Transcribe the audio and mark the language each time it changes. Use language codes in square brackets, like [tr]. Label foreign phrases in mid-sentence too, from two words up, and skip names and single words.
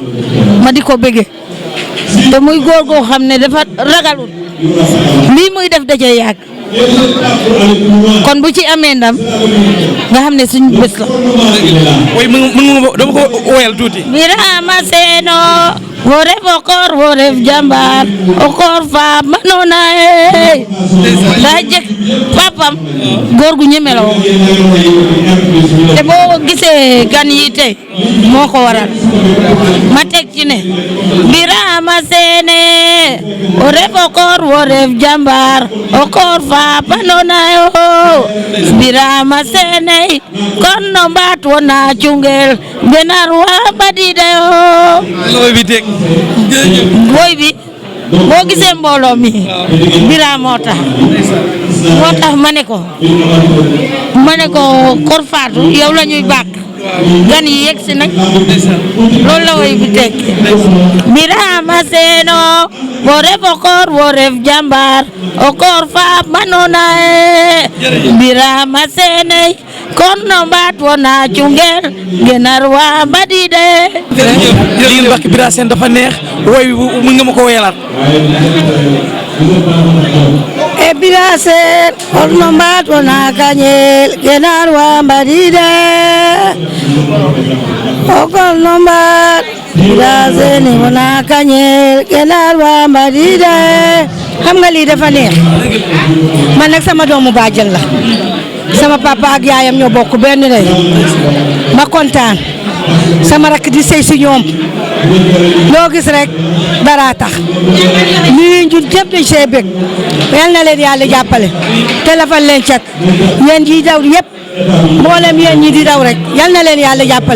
[wo] ma di ko bëgge. te muy góor goo xam ne dafa ragalul. lii muy def dajee yàgg. kon bu ci amee ndam nga xam ne suñu bés la. woy mën nga dama ko woyal tuuti. [srr] Birama Sène wo ref o koor wo ref jambaar o koor fa manoona e nda jeg [wo] papam góor gu ñeme la woon te boo gisee gan yi tey moo ko waral ma teg ci ne Birama Sène [srr] o ref o koor wo ref jambaar o koor fa manoona e Birama Sène kon no mbaat wona cungel genar wa badida [wo] yo woy bi boo gisee mbooloo mi Bira moo tax ma ne ko Kor Fatou yow la ñuy bàkk gan yi yegg si nag loolu la woy bi tekki Birama Sène [srr] wo ref o koor wo ref jambaar o koor fa manoona e Birama Sène kon no mbaat wona cungel genar wa mbadide [wo] li ngeen bàkk Bira Sène dafa neex woy mën nga ma ko woyalaat. [srr] e Bira Sène kon no mbaat wona kañel genar wa mbadide o kon no mbaat Bira Sène wona kañel genar wa mbadide [wo] xam nga lii dafa neex man nag sama doomu bàjjen la sama papa ak yaayam ñoo bokk benn ndey ma kontaan sama rakk di sëy si ñoom loo gis rek dara tax ñii ñun ñëpp dañ see bëgg yal na leen yàlla jàppale te lafal leen cat yéen yi daw yëpp mboolem yéen ñi di daw rek yal na leen yàlla jàppale.